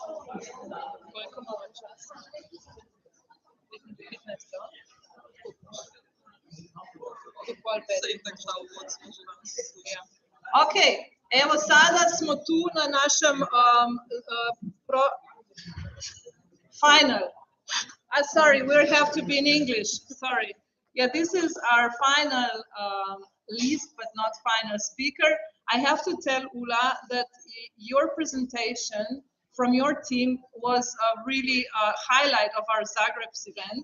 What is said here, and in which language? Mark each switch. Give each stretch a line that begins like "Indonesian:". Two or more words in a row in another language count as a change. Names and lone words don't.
Slovenian: Koliko malo časa? 15.
Croatian: Ok, evo sada smo tu na našem final.
English: Sorry, we have to be in English. Sorry. Yeah, this is our final list, but not final speaker. I have to tell Ula that your presentation from your team was really a highlight of our Zagreb's event.